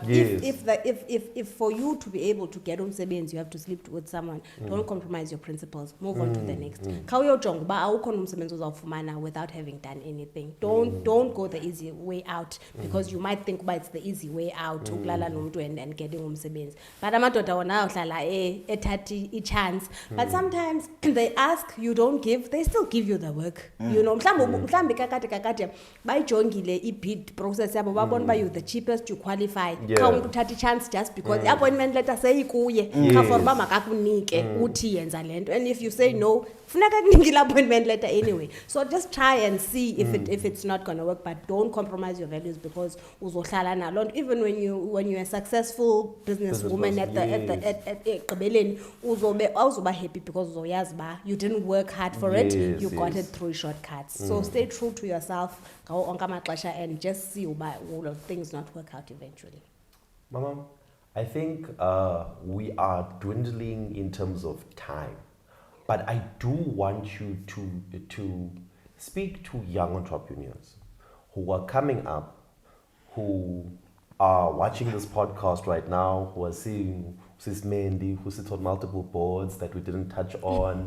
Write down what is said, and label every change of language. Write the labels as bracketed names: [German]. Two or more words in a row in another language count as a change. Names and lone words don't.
[English] If for you to be able to get umsebenzi, you have to sleep with someone. Don't compromise your principles. Move on to the next. Without having done anything. Don't go the easy way out, because you might think it's the easy way out and getting umsebenzi. [Xhosa] But amadoda wona uhlala ethatha i-chance. [English] But sometimes they ask, you don't give, they still give you the work. You know, [Xhosa] mhlambe kakade bayijongile i-bid process yabo babona uba [English] you're the cheapest, you qualify. [Xhosa] Xa umuntu uthatha i-chance [English] just because [Xhosa] i-appointment letter seyikuye kha for uba makakunike uthi yenza lento, [English] and if you say no, [Xhosa] funeka kunike i-appointment letter anyway. [English] So just try and see if it's not going to work, but don't compromise your values because [Xhosa] uzohlala nalo. [English] Even when you're a successful businesswoman at [Xhosa] ekugqibeleni uzoba [English] happy because [Xhosa] uzoyazi ba [English] you didn't work hard for it, you got it through shortcuts. So stay true to yourself and just see will things not work out eventually. Mama, I think we are dwindling in terms of time, but I do want you to speak to young entrepreneurs who are coming up, who are watching this podcast right now, who are seeing Sis Minty, who sits on multiple boards that we didn't touch on.